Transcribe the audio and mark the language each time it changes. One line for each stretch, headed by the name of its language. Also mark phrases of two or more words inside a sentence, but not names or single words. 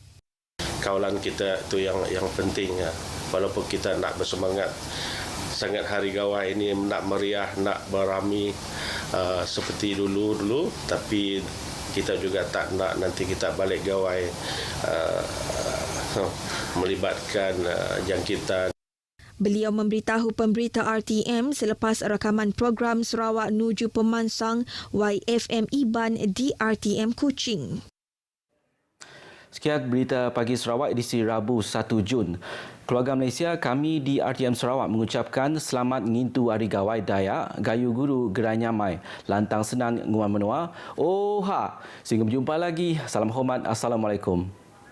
Malay: Kawalan kita tu yang penting, walaupun kita nak bersemangat sangat hari gawai ini, nak meriah, nak beramai seperti dulu, tapi kita juga tak nak nanti kita balik gawai melibatkan jangkitan. Beliau memberitahu pemberita RTM selepas rakaman program Sarawak Nuju Pemansang YFM Iban di RTM Kuching. Sekian berita pagi Sarawak edisi Rabu 1 Jun. Keluarga Malaysia, kami di RTM Sarawak mengucapkan selamat ngintu Hari Gawai Dayak,
Iban: Gayu Guru Gerai Nyamai, Lantang Senang Nguan Menua.
Malay: Oha! Sehingga berjumpa lagi. Salam hormat. Assalamualaikum.